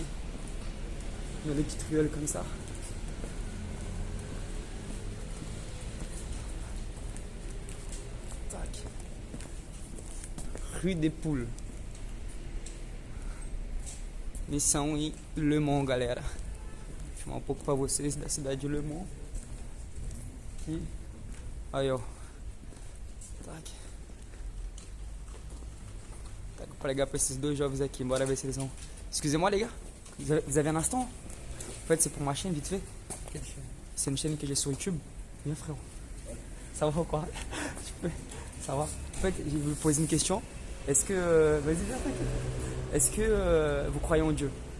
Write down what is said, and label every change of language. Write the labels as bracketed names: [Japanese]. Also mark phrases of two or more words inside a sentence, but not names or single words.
[French] Il y a des petites ruelles comme ça. Tac. Rue des Poules. [Portuguese] Missão em Le Mans, galera. Vou falar um pouco para vocês da cidade de Le Mans. Aqui. Aí, ó. Tac. Tac, vou pregar para esses dois jovens aqui. Bora ver se eles vão. [French] Excusez-moi, les gars. Vous avez un instant? En fait, c'est pour ma chaîne, vite fait. C'est une chaîne que j'ai sur YouTube. Viens, frérot. Ça va ou quoi? Tu peux? Ça va. En fait, je vais vous poser une question. Est-ce que. Vas-y, viens, est-ce que vous croyez en Dieu?